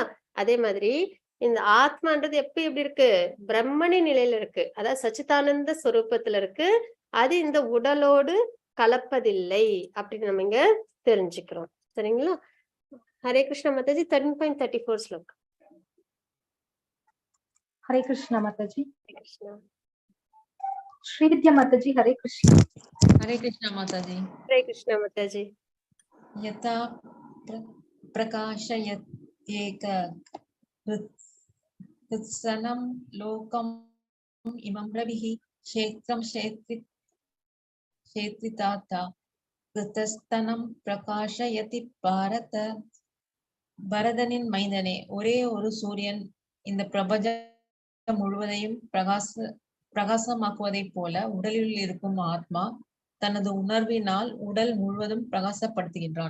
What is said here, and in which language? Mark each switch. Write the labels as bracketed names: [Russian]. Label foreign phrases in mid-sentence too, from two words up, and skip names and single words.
[Tamil] அதே மாதிரி இந்த ஆத்மான்றது எப்படி இருக்கு? பிரம்மணி நிலையில இருக்கு, அதாவது சச்சிதானந்த ஸ்வரூபத்துல இருக்கு. அது இந்த உடலோடு கலப்பதில்லை அப்படின்னு நம்ம இங்க தெரிஞ்சுக்கிறோம். சரிங்களா? ஹரே கிருஷ்ண மாதாஜி. 13.34 ஸ்லோகம். [Hindi] हरे कृष्ण माता जी। [Tamil] கிருஷ்ணா. [Hindi] श्री विद्या माता जी हरे कृष्ण। हरे कृष्ण माताजी। हरे कृष्ण माताजी। [Sanskrit] यथा प्रकाशयत् एक कृत्सनं लोकं इमं रविः क्षेत्रं क्षेत्रीतथा कृत्स्नं प्रकाशयति भारत. [Tamil] பரதனின் மைந்தனே, ஒரே ஒரு சூரியன் இந்த பிரபஞ்சம் முழுவதையும் பிரகாசமாக்குவதைப் போல உடலில் இருக்கும் ஆத்மா தனது உணர்வினால் உடல் முழுவதும் பிரகாசப்படுத்துகின்றான்.